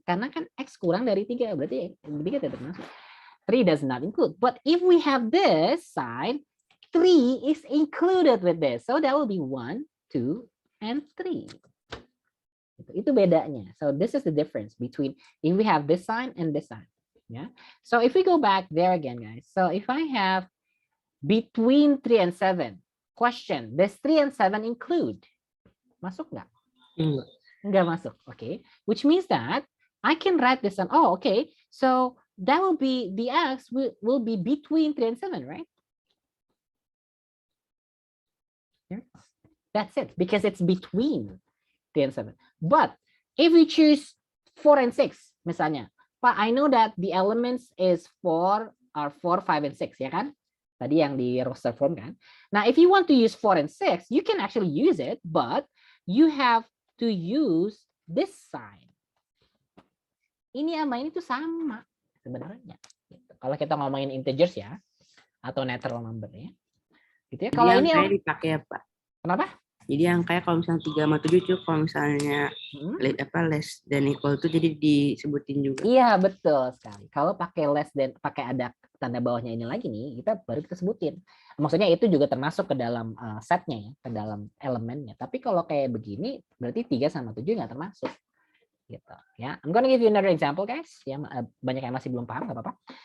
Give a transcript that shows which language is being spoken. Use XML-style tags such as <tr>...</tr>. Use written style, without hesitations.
<id>Karena kan X kurang dari 3, berarti 3 tidak termasuk.</id> <en>3 does not include. But if we have this sign, 3 is included with this. So that will be 1, 2, and 3.</en> <id>Itu bedanya.</id> <en>So this is the difference between if we have this sign and this sign. Yeah. So if we go back there again, guys. So if I have between 3 and 7, question, does 3 and 7 include?</en> <id>Masuk nggak? Enggak. Nggak masuk. Okay.</id> <en>Which means that I can write this on. Oh, okay. So that will be the x will be between 3 and 7, right? Here. That's it, because it's between 3 and 7. But if we choose 4 and 6,</en> <id>misalnya, Pak,</id> <en>I know that the elements is 4 are 4, 5, and 6,</en> <id>ya kan? Tadi yang di roster form kan.</id> <en>Now, if you want to use 4 and 6, you can actually use it, but you have to use this sign.</en> <id>Ini sama ini tuh sama sebenarnya. Gitu. Kalau kita ngomongin integers ya, atau natural number ya. Gitu ya. Kalau ini angkanya dipakai ya, Pak. Kenapa? Jadi angkanya kalau misalnya 3 sama 7 cukup, kalau misalnya</id> <en>less than equal</en> <id>itu jadi disebutin juga. Iya, betul sekali. Kalau pakai</id> <en>less than,</en> <id>pakai ada tanda bawahnya ini lagi nih, baru kita sebutin. Maksudnya itu juga termasuk ke dalam setnya ya, ke dalam elemennya. Tapi kalau kayak begini, berarti 3 sama 7 nggak termasuk. Gitu ya.</id> <en>I'm gonna give you another example, guys.</en> <id>Ya, banyak yang masih belum paham, nggak apa-apa.</id>